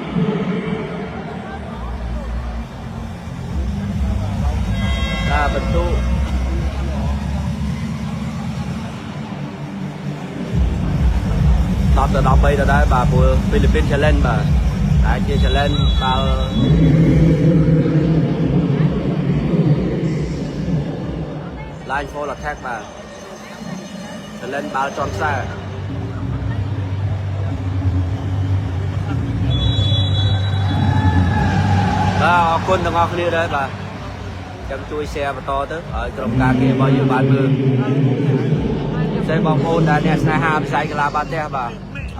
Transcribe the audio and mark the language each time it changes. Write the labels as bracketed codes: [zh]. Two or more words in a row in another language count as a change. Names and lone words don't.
[km] បន្ទុក10 ទៅ 13 ទៅដែរបាទព្រោះហ្វីលីពីន challenge បាទតែជា challenge បាល់ [en] line for attack [km] បាទ challenge បាល់ចន់ខ្សែ បាទអរគុណទាំងអស់គ្នាដែរបាទចាំជួយ share បន្តទៅឲ្យក្រុមការងារ របស់យើងបានមើលផ្សេងបងប្អូនដែលអ្នកស្នេហាវិស័យកីឡាបាល់ទះបាទឲ្យ